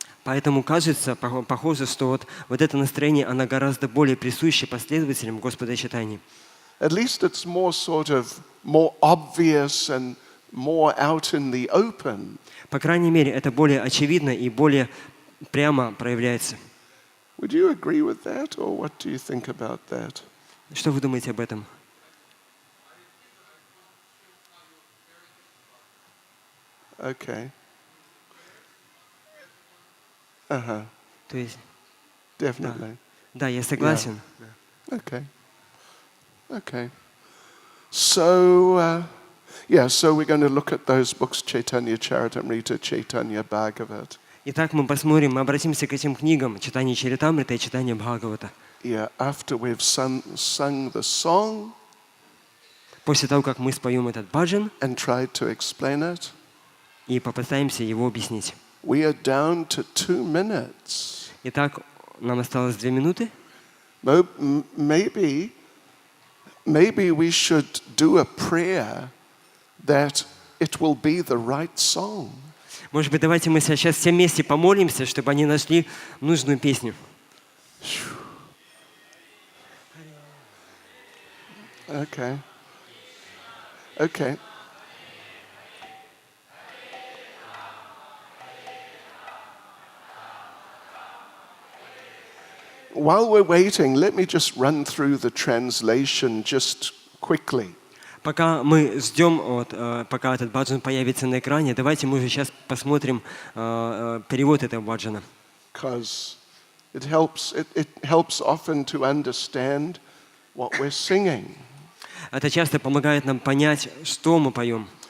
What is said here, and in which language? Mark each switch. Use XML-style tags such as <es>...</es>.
<ru>Поэтому кажется, похоже, что вот это настроение, оно гораздо более присуще последователям Господа Чайтаньи.</ru> <en>At least it's more sort of more obvious and more out in the open.</en> <ru>По крайней мере, это более очевидно и более прямо проявляется.</ru> <en>Would you agree with that, or what do you think about that?</en> <ru>Что вы думаете об этом?</ru> <en>Okay.</en> <ru>То есть,</ru> <en>Definitely.</en> <ru>да, я согласен.</ru> <en>Okay. Okay. So, so we're going to look at those books, Chaitanya Charitamrita, Chaitanya Bhagavat.</en> <ru>Итак, мы посмотрим, мы обратимся к этим книгам Чайтанья Чаритамрита и Чайтанья Бхагавата.</ru> <en>Yeah, after we've sung the song</en> <ru>После того, как мы споем этот баджан</ru> <en>and tried to explain it,</en> <ru>и попытаемся его объяснить.</ru> <en>we are down to 2 minutes.</en> <ru>Итак, нам осталось 2 минуты.</ru> <en>Maybe we should do a prayer that it will be the right song.</en> <ru>Может быть, давайте мы сейчас все вместе помолимся, чтобы они нашли нужную песню.</ru> <en>Okay. Okay. While we're waiting, let me just run through the translation just quickly.</en> <ru>Пока мы ждем, пока этот баджан появится на экране, давайте мы уже сейчас посмотрим перевод этого баджана.</ru> <en>Because it helps often to understand what we're singing.</en> <ru>Это часто помогает нам понять, что мы поем.</ru>